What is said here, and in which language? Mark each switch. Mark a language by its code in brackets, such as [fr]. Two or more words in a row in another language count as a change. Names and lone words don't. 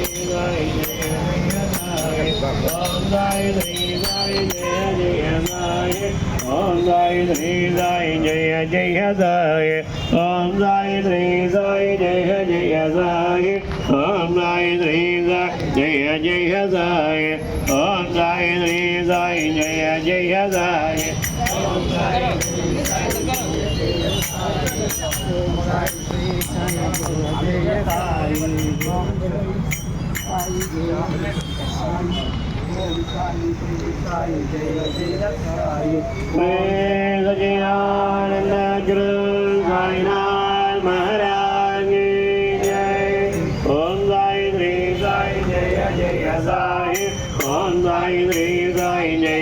[sa] శ్రీ సాయి జయ జయ సాయి ఓం సాయి శ్రీ సాయి జయ జయ సాయి ఓం సాయి శ్రీ సాయి జయ జయ సాయి ఓం సాయి శ్రీ సాయి జయ జయ సాయి ఓం సాయి శ్రీ సాయి జయ జయ సాయి ఓం సాయి శ్రీ సాయి [hi] सच्चिदानंद गुरु साईनाथ महाराज की जय [sa] ओम साई श्री साई जय जय साई ओम साई श्री साई जय